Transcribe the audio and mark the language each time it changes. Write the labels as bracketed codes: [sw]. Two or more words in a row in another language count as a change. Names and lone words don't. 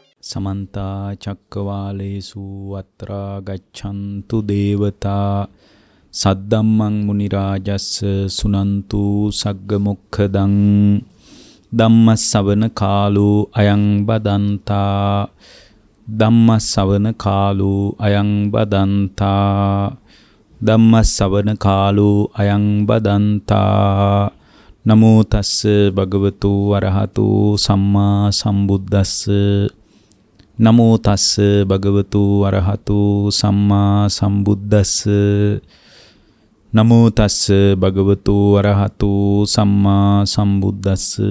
[pi] समन्ता चक्कवालेषु अत्रा गच्छन्तु देवता सद्दम्मं मुनिराजस्य सुनन्तु सग्गमुखदं ධම්මස්සවන කාලෝ අයං බදන්තා ධම්මස්සවන කාලෝ අයං බදන්තා ධම්මස්සවන කාලෝ අයං බදන්තා නමෝ තස්ස භගවතු වරහතු සම්මා සම්බුද්දස්ස නමෝ තස්ස භගවතු වරහතු සම්මා සම්බුද්දස්ස නමෝ තස්ස භගවතු වරහතු සම්මා සම්බුද්දස්ස.